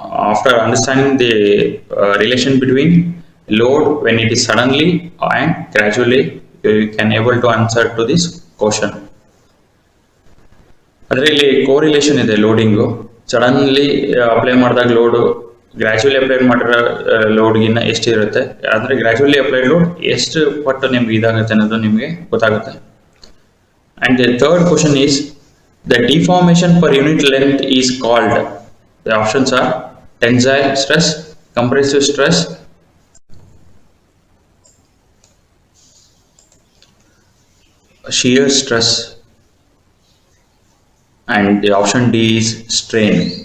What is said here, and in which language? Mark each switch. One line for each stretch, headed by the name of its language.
English: After understanding the relation between load when it is suddenly and gradually, you can able to answer to this question.
Kannada: ಅದರಲ್ಲಿ correlation ಇದೆ loading. Suddenly apply ಮಾಡಿದಾಗ load gradually apply ಮಾಡಿರೋ ಲೋಡ್ಗಿನ್ನ ಎಷ್ಟು ಇರುತ್ತೆ, ಅಂದರೆ gradually applied load ಎಷ್ಟು ಪಟ್ಟು ನಿಮ್ಗೆ ಇದಾಗುತ್ತೆ ಅನ್ನೋದು ನಿಮಗೆ ಗೊತ್ತಾಗುತ್ತೆ.
English: And the third question is the deformation per unit length is called. The options are tensile stress, compressive stress, shear stress, and the option D is strain.